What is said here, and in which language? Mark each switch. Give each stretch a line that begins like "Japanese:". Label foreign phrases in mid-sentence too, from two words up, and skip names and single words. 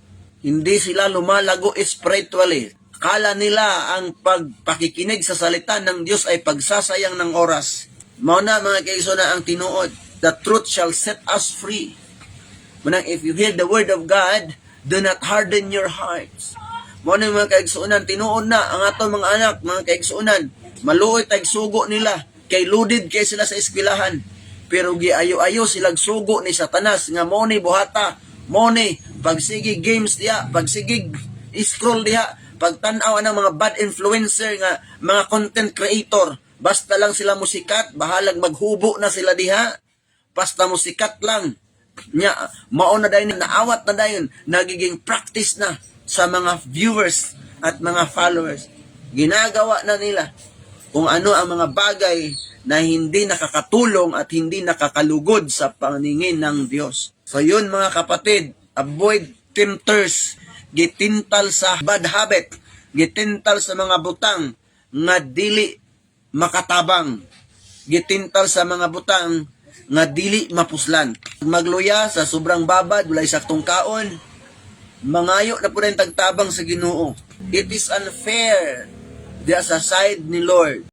Filipino: Hindi sila lumalago spiritually. Akala nila ang pagpakikinig sa salita ng Diyos ay pagsasayang ng oras.
Cebuano: Mao na mga kaigsoon ang tinuod.
English: The truth shall set us free. Manang if you hear the word of God, do not harden your hearts.
Cebuano: Mao na mga kaigsuonan, tinuod na ang ato mga anak, mga kaigsuonan, maluoy tag sugo nila, kay loaded kay sila sa eskwelahan. Pero giayo-ayo silang sugo ni Satanas nga mao ni buhata Money, pagsigi games diha, pagsigi scroll diha, pagtanaw ng mga
English: bad influencer
Cebuano: nga mga
English: content creator,
Cebuano: basta lang sila musikat, bahalag maghubo na sila diha, basta musikat lang. Nya, mao na dayon, naawat na dayon,
Filipino: nagiging practice na sa mga viewers at mga followers. Ginagawa na nila kung ano ang mga bagay na hindi nakakatulong at hindi nakakalugod sa paningin ng Diyos. So yun mga kapatid,
English: avoid tempters,
Cebuano: gitintal sa
English: bad habit,
Cebuano: gitintal sa mga butang nga dili makatabang, gitintal sa mga butang nga dili mapuslan. Magluya sa sobrang babad, walay saktong kaon, mangayo na po rin tagtabang sa Ginoo.
English: It is unfair
Cebuano: diya sa
English: side ni Lord.